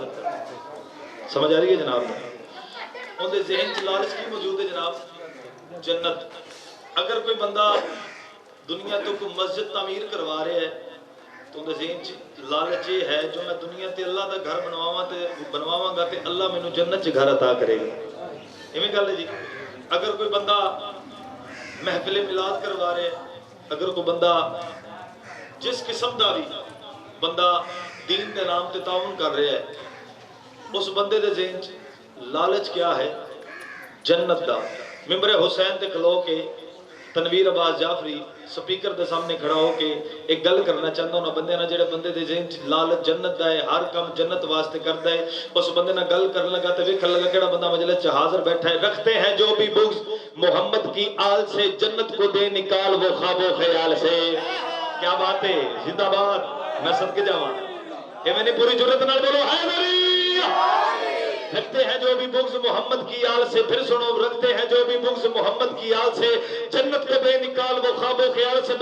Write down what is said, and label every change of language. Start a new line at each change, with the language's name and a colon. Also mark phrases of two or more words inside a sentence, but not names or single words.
Urdu: سمجھ آ رہی ہے جناب؟
Punjabi: ان دے ذہن چ لالچ کی موجود ہے جناب؟ جنت. اگر کوئی بندہ دنیا تو کوئی مسجد تعمیر کروا رہے ہے تو ان دے ذہن چ لالچ یہ ہے جو میں دنیا تے اللہ دا گھر بنواواں گا تے اللہ مینوں جنت چ گھر عطا کرے گا. ایویں گل ہے جی. اگر کوئی بندہ محفل میلاد کروا رہے ہے, اگر کوئی بندہ جس قسم دا بھی بندہ دین دے نام تے تعاون کر رہا ہے, اس بندے دے ذہن چ لالچ کیا ہے؟ جنت دا. ممبر حسین تے کھلو کے تنویر عباس جعفری سپیکر دے سامنے کھڑا ہو کے ایک گل کرنا چاہتا ہوں. بندے نہ جڑے بندے دے ذہن چ لالچ جنت دا ہے, ہر کام جنت واسطے کرتا ہے, اس بندے نہ گل کرنے لگا تے ویکھن لگا کیڑا بندہ مجلس چ حاضر بیٹھا ہے.
Urdu: رکھتے ہیں جو بھی بغض محمد کی آل سے, جنت کو دے نکال وہ خواب و خیال سے. کیا بات ہے, زندہ باد.
Punjabi: میں صدقے جاواں کہ میں نے پوری جرت نال بولو حیدری.
Urdu: رکھتے ہیں جو بھی بغض محمد کی آل سے, پھر سنو, رکھتے ہیں جو بھی بغض محمد کی آل سے, جنت کو بے نکال وہ خواب و خیال سے.